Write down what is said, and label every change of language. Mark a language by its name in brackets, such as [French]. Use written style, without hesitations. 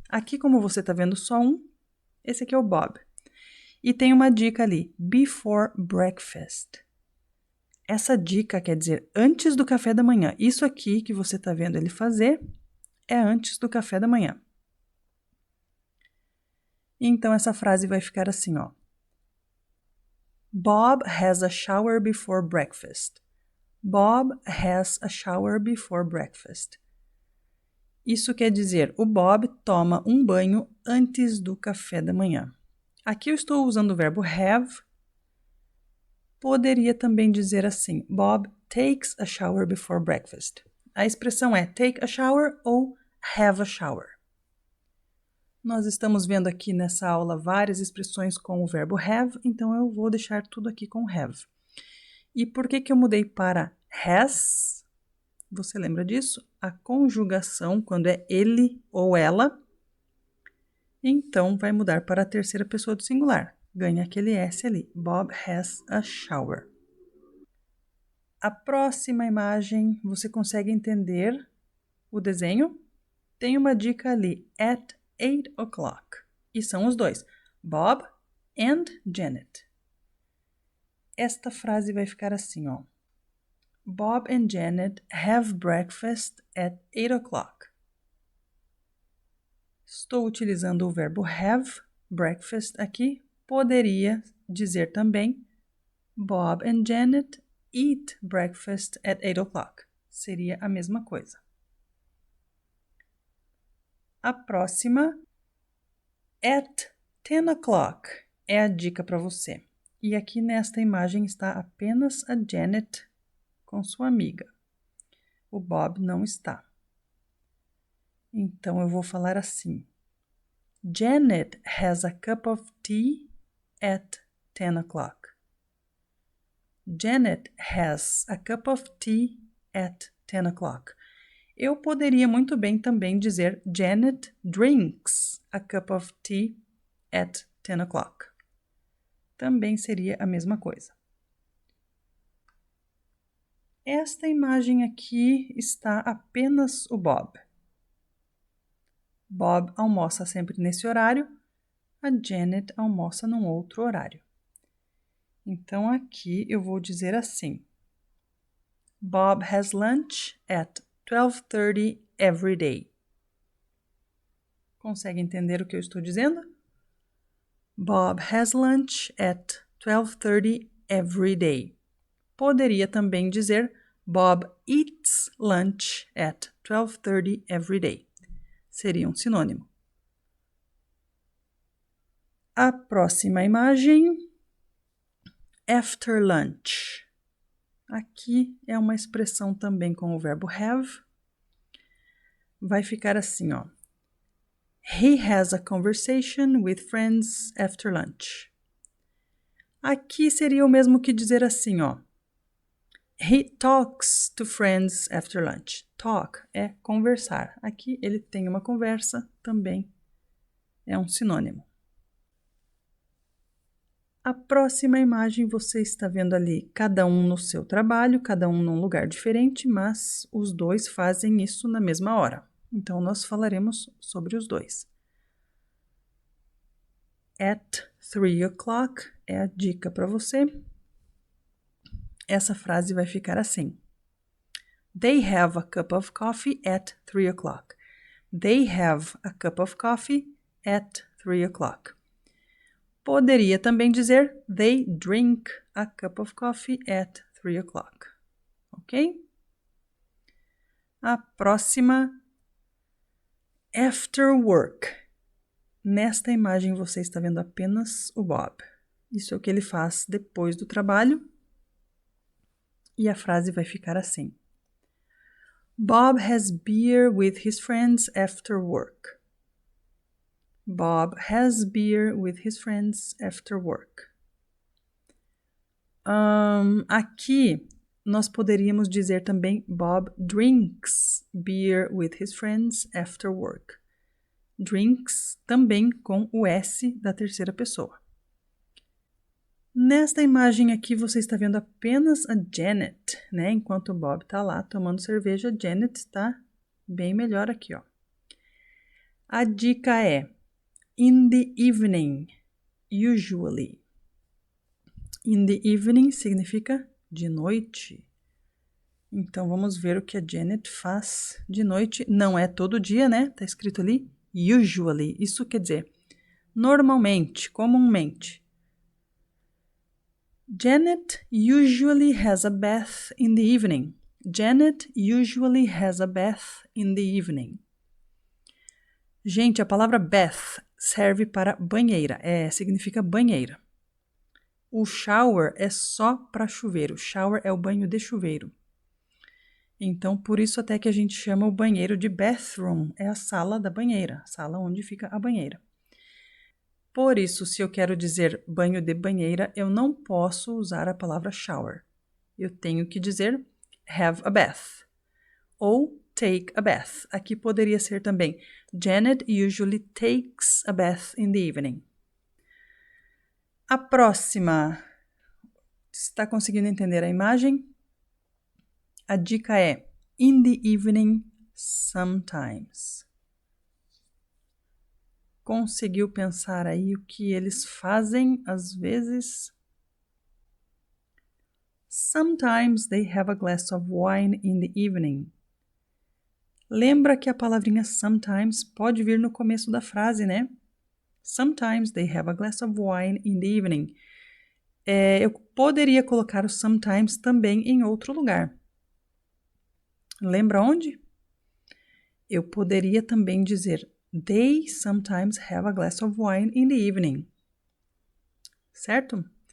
[Portuguese] Aqui, como você está vendo só um, esse aqui é o Bob. E tem uma dica ali, [English] before breakfast. [Portuguese] Essa dica quer dizer antes do café da manhã. Isso aqui que você está vendo ele fazer é antes do café da manhã. Então, essa frase vai ficar assim, ó. [English] Bob has a shower before breakfast. Bob has a shower before breakfast. [Portuguese] Isso quer dizer, o Bob toma um banho antes do café da manhã. Aqui eu estou usando o verbo have. Poderia também dizer assim, [English] Bob takes a shower before breakfast. [Portuguese] A expressão é [English] take a shower [Portuguese] ou [English] have a shower. [Portuguese] Nós estamos vendo aqui nessa aula várias expressões com o verbo have, então eu vou deixar tudo aqui com have. E por que eu mudei para has? Você lembra disso? A conjugação, quando é ele ou ela, então vai mudar para a terceira pessoa do singular. Ganha aquele S ali. [English] Bob has a shower. [Portuguese] A próxima imagem, você consegue entender o desenho? Tem uma dica ali, [English] at 8 o'clock. [Portuguese] E são os dois, [English] Bob and Janet. [Portuguese] Esta frase vai ficar assim, ó. [English] Bob and Janet have breakfast at 8 o'clock. [Portuguese] Estou utilizando o verbo have, breakfast aqui. Poderia dizer também [English] Bob and Janet eat breakfast at 8 o'clock. [Portuguese] Seria a mesma coisa. A próxima, [English] at 10 o'clock, [Portuguese] é a dica para você. E aqui nesta imagem está apenas a Janet com sua amiga. O Bob não está. Então, eu vou falar assim. [English] Janet has a cup of tea at 10 o'clock. Janet has a cup of tea at 10 o'clock. [Portuguese] Eu poderia muito bem também dizer [English] Janet drinks a cup of tea at 10 o'clock. [Portuguese] Também seria a mesma coisa. Esta imagem aqui está apenas o Bob. Bob almoça sempre nesse horário, a Janet almoça num outro horário. Então, aqui eu vou dizer assim. [English] Bob has lunch at 12:30 every day. [Portuguese] Consegue entender o que eu estou dizendo? [English] Bob has lunch at 12:30 every day. [Portuguese] Poderia também dizer [English] Bob eats lunch at 12:30 every day. [Portuguese] Seria um sinônimo. A próxima imagem, [English] after lunch. [Portuguese] Aqui é uma expressão também com o verbo have. Vai ficar assim, ó. [English] He has a conversation with friends after lunch. [Portuguese] Aqui seria o mesmo que dizer assim, ó. [English] He talks to friends after lunch. [Portuguese] Talk é conversar. Aqui ele tem uma conversa, também é um sinônimo. A próxima imagem você está vendo ali cada um no seu trabalho, cada um num lugar diferente, mas os dois fazem isso na mesma hora. Então, nós falaremos sobre os dois. [English] At 3 o'clock [Portuguese] é a dica para você. Essa frase vai ficar assim. [English] They have a cup of coffee at 3 o'clock. They have a cup of coffee at 3 o'clock. [Portuguese] Poderia também dizer [English] they drink a cup of coffee at 3 o'clock. Ok? [Portuguese] A próxima, [English] after work. [Portuguese] Nesta imagem você está vendo apenas o Bob. Isso é o que ele faz depois do trabalho. E a frase vai ficar assim. [English] Bob has beer with his friends after work. Bob has beer with his friends after work. [Portuguese] Aqui nós poderíamos dizer também [English] Bob drinks beer with his friends after work. [Portuguese] Drinks também com o S da terceira pessoa. Nesta imagem aqui você está vendo apenas a Janet, né? Enquanto o Bob está lá tomando cerveja, a Janet está bem melhor aqui, ó. A dica é [English] in the evening, usually. In the evening [Portuguese] significa de noite. Então, vamos ver o que a Janet faz de noite. Não é todo dia, né? Tá escrito ali, usually. Isso quer dizer normalmente, comumente. [English] Janet usually has a bath in the evening. Janet usually has a bath in the evening. [Portuguese] Gente, a palavra bath serve para banheira, significa banheira. O shower é só para chuveiro, shower é o banho de chuveiro. Então, por isso até que a gente chama o banheiro de bathroom, é a sala da banheira, sala onde fica a banheira. Por isso, se eu quero dizer banho de banheira, eu não posso usar a palavra shower. Eu tenho que dizer [English] have a bath [Portuguese] ou [English] take a bath. [Portuguese] Aqui poderia ser também [English] Janet usually takes a bath in the evening. [Portuguese] A próxima. Está conseguindo entender a imagem? A dica é [English] in the evening sometimes. [Portuguese] Conseguiu pensar aí o que eles fazem às vezes? [English] Sometimes they have a glass of wine in the evening. [Portuguese] Lembra que a palavrinha sometimes pode vir no começo da frase, né? [English] Sometimes they have a glass of wine in the evening. [Portuguese] Eu poderia colocar o sometimes também em outro lugar. Lembra onde? Eu poderia também dizer [English] they sometimes have a glass of wine in the evening. [Portuguese] Certo?